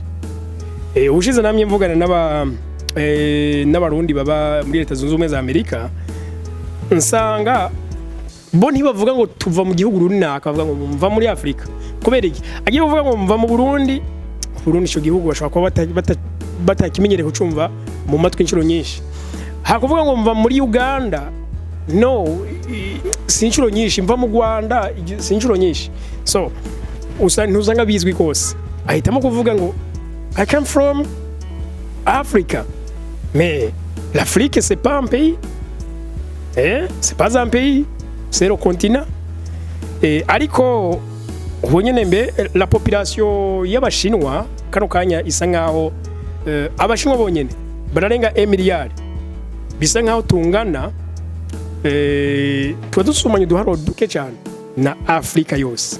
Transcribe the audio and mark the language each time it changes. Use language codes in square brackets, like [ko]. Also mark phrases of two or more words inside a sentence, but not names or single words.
[rn] Ubushize namye mvugana n'abarundi baba muri Leta Zunze Ubumwe za Amerika nsanga bo ntibavuga ngo tuva mu gihugu runaka, bavuga ngo mva muri Afrika. Kubera iki agiye kuvuga ngo mva mu Burundi ico gihugu bashobora kuba batakimenyereye kucumva mu matwi inshuro nyinshi. Hakuvuga ngo mva muri Uganda no si inshuro nyinshi, mva mu Rwanda si inshuro nyinshi. So ntuzanga bizwi kose ahitamo kuvuga ngo [en] I come from Africa. [fr] Mais l'Afrique c'est pas un pays. C'est pas un pays, c'est le continent. [rn] Ariko ubonyene mbe [fr] la population [rn] y'abashinwa kano kanya isa nkaho abashinwa bonyene bararenga 1 miliyari. Bisa nkaho tungana twa dusumanye duharo duke cyane na Afrika yose.